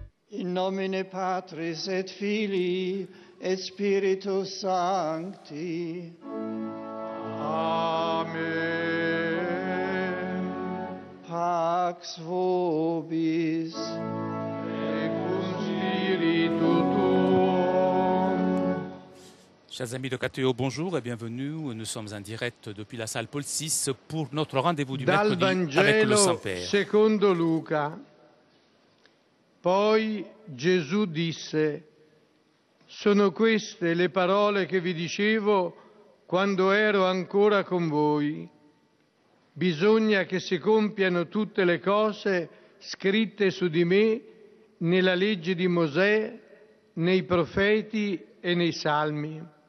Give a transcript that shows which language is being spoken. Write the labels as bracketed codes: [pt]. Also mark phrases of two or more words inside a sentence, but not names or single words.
[la] In nomine Patris et Filii et Spiritus Sancti. Amen. Pax vobis. Et cum spiritu tuo. [fr] Chers amis de KTO, bonjour et bienvenue. Nous sommes en direct depuis la salle Paul VI pour notre rendez-vous du [it] Dal [fr] mercredi avec le [it] Vangelo [fr] Saint-Père. [it] secondo Luca. Poi Gesù disse: sono queste le parole che vi dicevo quando ero ancora con voi. Bisogna che si compiano tutte le cose scritte su di me nella legge di Mosè, nei profeti e nei salmi.